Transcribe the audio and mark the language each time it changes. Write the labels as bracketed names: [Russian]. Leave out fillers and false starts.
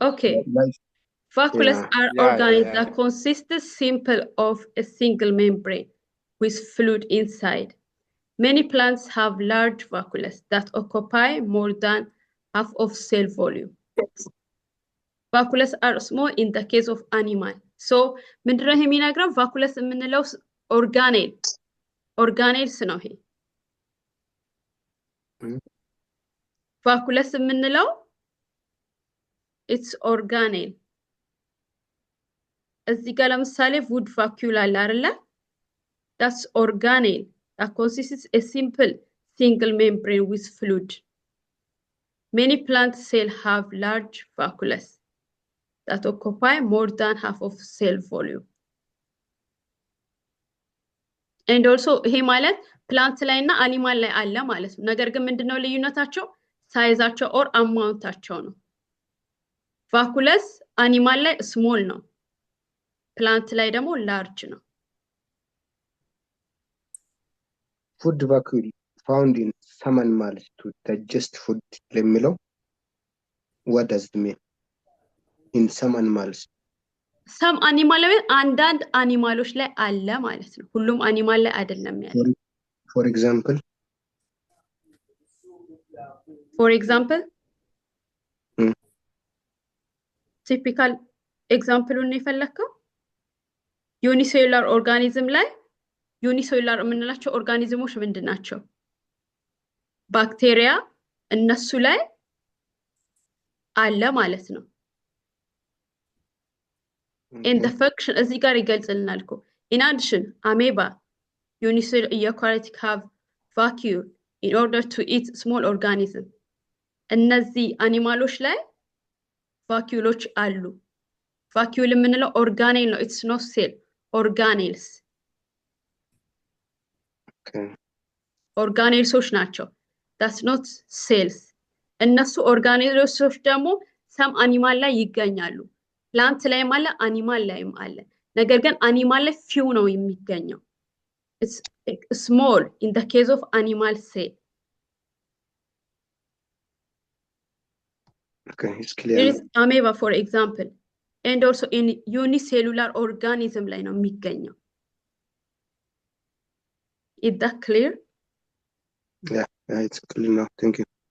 [English] Okay, vacuoles are organs that consist simple of a single membrane with fluid inside. Many plants have large vacuoles that occupy more than half of cell volume. Vacuoles are small in the case of animal. [Amharic] So ምንድነው የሚነግረው? vacuoles የምንለው organelles ነው። ይሄ vacuoles የምንለው [English] it's organelle። [Amharic] እዚህ ጋር ለምሳሌ wood vacuole አለ አይደለ? [English] That's organelle that consists a simple single membrane with fluid. Many plant cells have large vacuoles that occupy more than half of cell volume. And also [Amharic] ይሄ ማለት ፕላንት ላይ እና አኒማል ላይ አለ ማለት ነው። ነገር ግን ምንድነው ልዩነታቸው? ሳይዛቸው ኦር አማውንታቸው ነው። vacuoles አኒማል ላይ ስሞል ነው፣ ፕላንት ላይ ደግሞ ላርጅ ነው። [English] food vacuole found in some animals to digest food [Amharic] ለሚለው [English] what does it mean? In some animals some animal [Amharic] ላይ አንዳንድ አኒማሎች ላይ አለ ማለት ነው። ሁሉም አኒማል ላይ አይደለም ያለው። [English] for example typical example [Amharic] ነው የፈለከው? ዩኒሴሉላር ኦርጋኒዝም ላይ ዩኒሴሉላር የምንላቸው ኦርጋኒዝሞች ምንድናቸው? [English] ባክቴሪያ እነሱ ላይ አለ ማለት ነው። in the function [Amharic] እዚህ ጋር ይገልጽልናል እኮ [English] in addition amoeba unicellular eukaryotic have vacuole in order to eat small organism [Amharic] እነዚህ አኒማሎች ላይ ቫኩሎች አሉ። ቫኩል የምንለው ኦርጋኔል ነው። [English] it's not cell, organelles [Amharic] ኦርጋኔልሶች ናቸው። [English] that's not cells። [Amharic] እነሱ ኦርጋኔልሶች ደግሞ some አኒማል ላይ ይገኛሉ። ፕላንት ላይም አለ አኒማል ላይም አለ። ነገር ግን አኒማል ላይ few ነው የሚገኘው። [English] it's small in the case of animal cell. Okay, it's clear. There is amoeba for example and also in unicellular organism [Amharic] ላይ ነው የሚገኘው። [English] Is that clear? Yeah, it's clear now. Thank you.